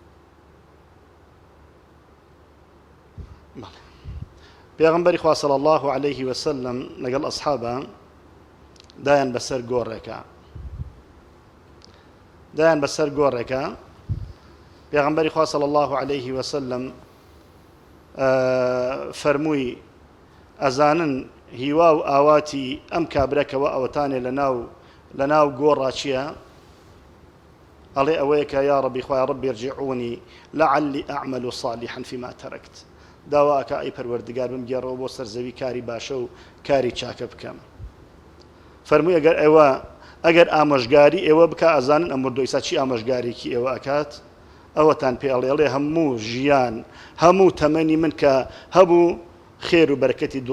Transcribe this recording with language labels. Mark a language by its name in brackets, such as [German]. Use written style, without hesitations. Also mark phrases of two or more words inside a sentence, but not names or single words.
[Central Kurdish] پێغەمبەری خوا [Arabic] صلی الله عليه وسلم [Central Kurdish] لەگەڵ ئەسحابە دایان بەسەر گۆڕێکە پێغەمبەری خوا [Arabic] صلی الله عليه وسلم [Central Kurdish] فەرمووی ئەزانن هیوا و ئاواتی ئەم کابرەکەوە ئەوەتانێ لە ناو گۆڕا چییە ئەڵێ ئەوەیە کە یا ڕەبی خوای ڕەبی [Arabic] ارجعونی لعلی ئەعمل صالحا فيما تركت [Central Kurdish] داواکە ئەی پەروەردگار بمگێڕەوە بۆ سەرزەوی کاری باشە و کاری چاکە بکەم فەرمووی ئەگەر ئامۆژگاری ئێوە بکە ئەزانن ئەم مردۆیسا چی ئامۆژگارێکی ئێوە ئەکات ئەوەتان پێڵێڵێ هەموو ژیان هەموو تەمەنی من کە هەبوو خێر و بەرەکەتی دوو